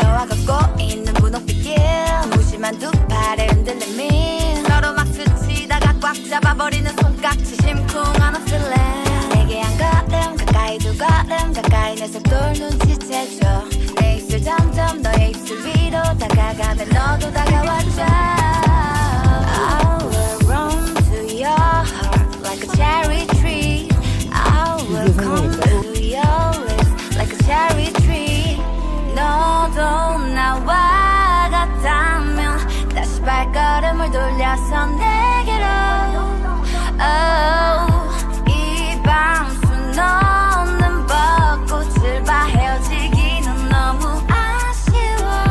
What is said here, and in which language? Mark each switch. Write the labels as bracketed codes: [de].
[ko] 너와 걷고 있는 분홍빛길, 무심한 두 팔의 흔들림이 서로 막 스치다가 꽉 잡아버리는 손깍지. 심쿵한 feeling. 내게 한 걸음 가까이 두 걸음 가까이 내 속도를 눈치채줘. 내 입술 점점 너의 입술 위로 다가가면 너도 다가와줘. [en] I will run to your heart like a cherry tree. I will come to your lips like a cherry tree. [ko] 너도 나와 같다면 다시 발걸음을 돌려서 내게로. Oh, 이 밤 수놓는 벚꽃을 봐. 헤어지기는 너무 아쉬워.